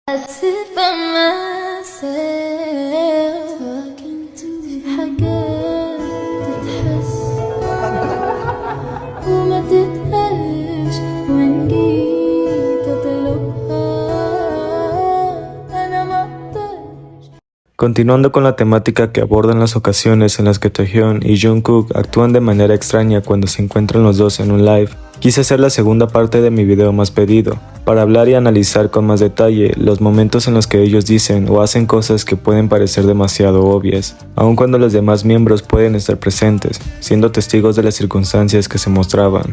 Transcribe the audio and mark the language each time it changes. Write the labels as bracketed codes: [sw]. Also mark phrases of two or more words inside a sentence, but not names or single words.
[en] sit by myself talking to [ar] حاجات تتحس وما تتقالش وإن جيت أطلبها أنا ما أقدرش. [es] Continuando con la temática que abordan las ocasiones en las que Taehyun y Jungkook actúan de manera extraña cuando se encuentran los dos en un live, quise hacer la segunda parte de mi video más pedido, para hablar y analizar con más detalle los momentos en los que ellos dicen o hacen cosas que pueden parecer demasiado obvias, aun cuando los demás miembros pueden estar presentes, siendo testigos de las circunstancias que se mostraban.